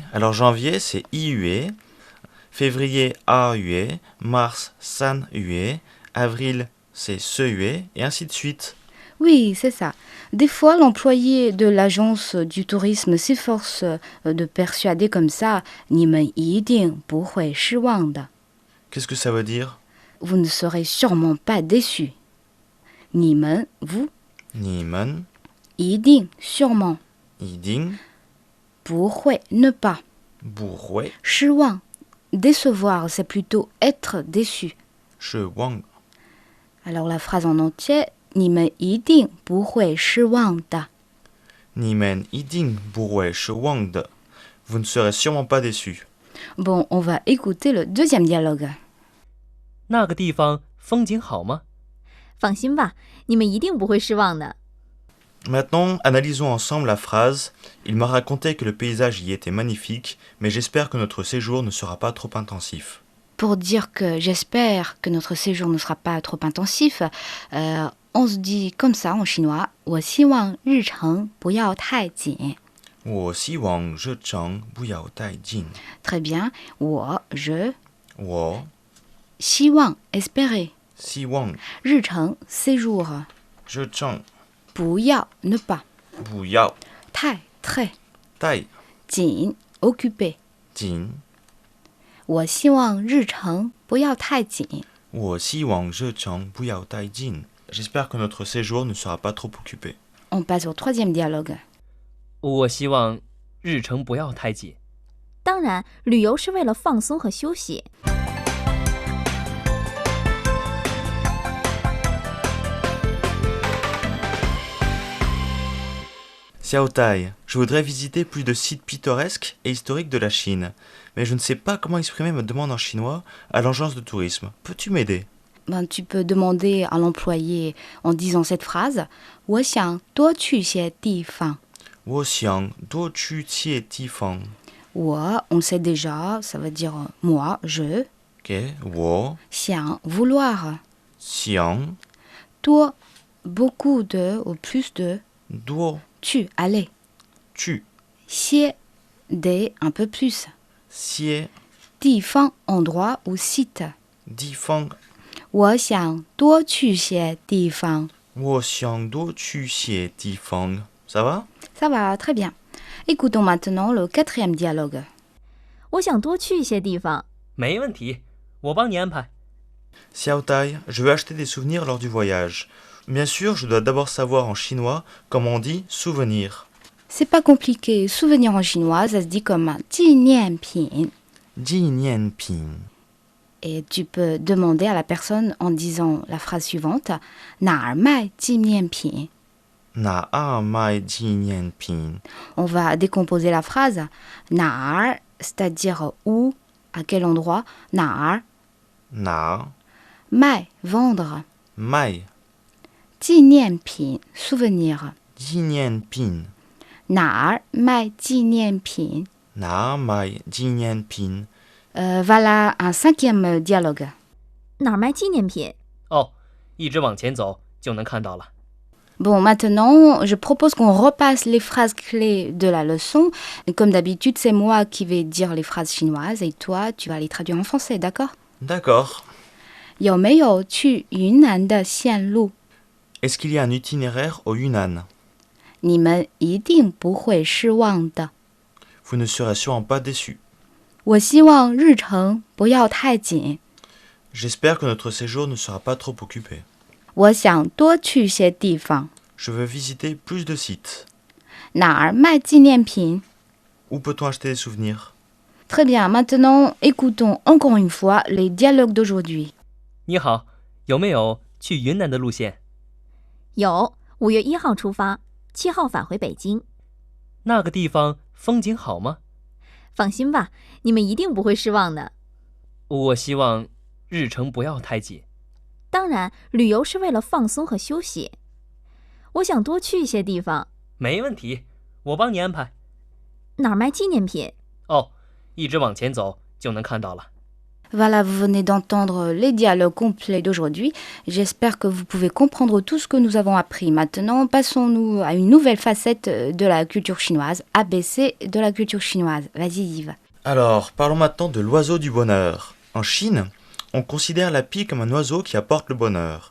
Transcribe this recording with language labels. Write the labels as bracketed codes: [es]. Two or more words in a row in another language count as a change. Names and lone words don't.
[fr] Alors janvier, c'est IUE, février AUE, mars SAN-UE, avril, c'est SEUE, et ainsi de suite. Oui, c'est ça. Des fois, l'employé de l'agence du tourisme s'efforce de persuader comme ça « [zh] 你们一定不会失望的. [fr] Qu'est-ce que ça veut dire? Vous ne serez sûrement pas déçus. [zh] 你们, vous, 你们一定, sûrement, 一定不会, [fr] ne pas, [zh] 不会失望, [fr] décevoir, c'est plutôt être déçu. [zh] 失望. [fr] Alors la phrase en entier, [zh] 你们一定不会失望的. 你们一定不会失望的. [fr] Vous ne serez sûrement pas déçus. Bon, on va écouter le deuxième dialogue. [zh] 那个地方风景好吗？放心吧，你们一定不会失望的。 [fr] Maintenant, analysons ensemble la phrase. Il m'a raconté que le paysage y était magnifique, mais j'espère que notre séjour ne sera pas trop intensif. Pour dire que j'espère que notre séjour ne sera pas trop intensif, on se dit comme ça en chinois, [zh] 我希望日程不要太紧. 我希望日程不要太近。 [fr] Très bien. je [zh] 我希望 espérer. 希望日程 séjour. 日程 [fr] 不要 ne pas. [zh] 不要太 très. 太紧 occupé. 紧。我希望日程不要太紧。我希望日程不要太近。 [fr] J'espère que notre séjour ne sera pas trop occupé. On passe au troisième dialogue. [zh] 我希望日程不要太紧。当然，旅游是为了放松和休息。 [fr] Xiao Tai, je voudrais visiter plus de sites pittoresques et historiques de la Chine, mais je ne sais pas comment exprimer ma demande en chinois à l'agence de tourisme. Peux-tu m'aider? Tu peux demander à l'employé en disant cette phrase. [zh] 我想多去些地方。我想多去些地方。 [fr] 我 on sait déjà, ça veut dire moi, je. [zh] Ok, 我想 vouloir. 想 [fr] 多 beaucoup de ou plus de. [zh] 多 [fr] tu aller. [zh] 去 [fr] 些 des un peu plus. [zh] 些 [fr] 地方 endroit ou site. [zh] 地方。我想多去些地方。我想多去些地方。 [fr] Ça va? Ça va, très bien. Écoutons maintenant le quatrième dialogue. [zh] 我想多去一些地方。没问题，我帮你安排。 [fr] Xiao Tai, je veux acheter des souvenirs lors du voyage. Bien sûr, je dois d'abord savoir en chinois comment on dit souvenir. C'est pas compliqué. Souvenir en chinois, ça se dit comme 纪念品. [zh] 纪念品 [fr] Et tu peux demander à la personne en disant la phrase suivante. [zh] 哪儿卖纪念品? 哪儿卖纪念品 [fr] On va décomposer la phrase. [zh] 哪儿, [fr] c'est-à-dire où, à quel endroit. [zh] 哪儿, 哪儿卖, vendre. 卖纪念品, souvenir. 纪念品哪儿卖纪念品? 哪儿卖纪念品 [fr] Voilà un cinquième dialogue. [zh] 哪儿卖纪念品？哦，一直往前走就能看到了。 [fr] Bon, maintenant, je propose qu'on repasse les phrases clés de la leçon. Comme d'habitude, c'est moi qui vais dire les phrases chinoises et toi, tu vas les traduire en français, d'accord? D'accord. [zh] 有没有去云南的线路？ [fr] Est-ce qu'il y a un itinéraire au Yunnan? [zh] 你们一定不会失望的。 [fr] Vous ne serez sûrement pas déçus. [zh] 我希望日程不要太紧。 [fr] J'espère que notre séjour ne sera pas trop occupé. [zh] 我想多去些地方。 [fr] Je veux visiter plus de sites. [zh] 哪儿卖纪念品？ [fr] Où peut-on acheter des souvenirs? Très bien, maintenant, écoutons encore une fois les dialogues d'aujourd'hui. [zh] 你好，有没有去云南的路线？有，5月1号出发，7号返回北京。那个地方风景好吗？放心吧，你们一定不会失望的。我希望日程不要太紧。当然，旅游是为了放松和休息。我想多去一些地方。没问题，我帮你安排。哪儿卖纪念品？哦，一直往前走就能看到了。 [fr] Voilà, vous venez d'entendre les dialogues complets d'aujourd'hui. J'espère que vous pouvez comprendre tout ce que nous avons appris. Maintenant, passons-nous à une nouvelle facette de la culture chinoise, ABC de la culture chinoise. Vas-y Yves. Alors, parlons maintenant de l'oiseau du bonheur. En Chine, on considère la pie comme un oiseau qui apporte le bonheur.